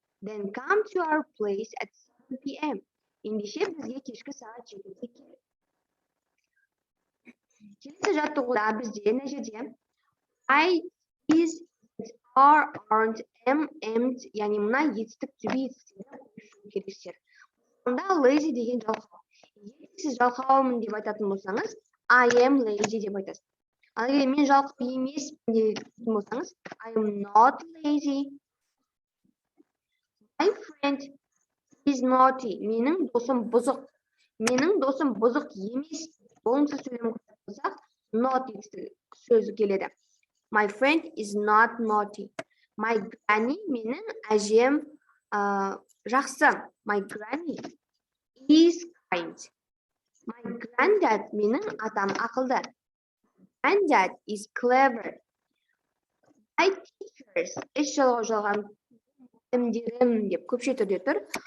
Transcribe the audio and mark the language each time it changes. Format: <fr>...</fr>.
<en>Then come to our place at 7 p.m.</en> <kk>Ендеше бізге кешкі сағат 7-де келеді. Келесі жаттығуда бізде мына жерде I Is, are, aren't, am, am't, яғни мына етістік түбі етістіктерді қосу керексіздер. Онда lazy деген жалқау. Егер сіз жалқаумын деп айтатын болсаңыз,</kk> <en>I am lazy</en> <kk>деп айтасыз. Ал егер мен жалқау емеспін деп айтатын болсаңыз,</kk> <en>I am not lazy. My friend is naughty.</en> <kk>Менің досым бұзық. Менің досым бұзық емес. Болымсыз сөйлем болсақ, not сөзі келеді.</kk> <en>My friend is not naughty. My granny,</en> <kk>менің әжем жақсы.</kk> <en>My granny is kind. My granddad,</en> <kk>менің атам ақылды.</kk> <en>Granddad is clever. My teachers,</en> <kk>жалған мұғалімдерім деп көпше түрде тұр.</kk>